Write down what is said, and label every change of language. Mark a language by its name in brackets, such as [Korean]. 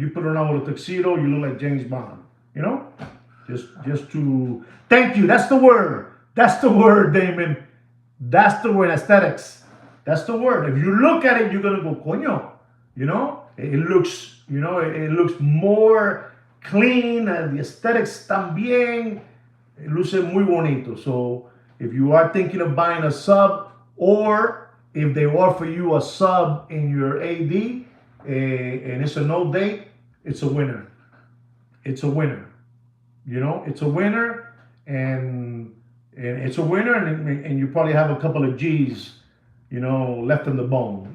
[English] You put it on with a tuxedo, you look like James Bond. You know, just to thank you. That's the word. That's the word, Damon. That's the word. Aesthetics. That's the word. If you look at it, you're gonna go, coño. You know, it looks, you know, it looks more clean. The aesthetics también. [Spanish] Luce muy bonito. [English] So if you are thinking of buying a sub, or if they offer you a sub in your AD, and it's a no date, it's a winner. It's a winner. You know, it's a winner, and it's a winner, and you probably have a couple of G's, you know, left in the bone.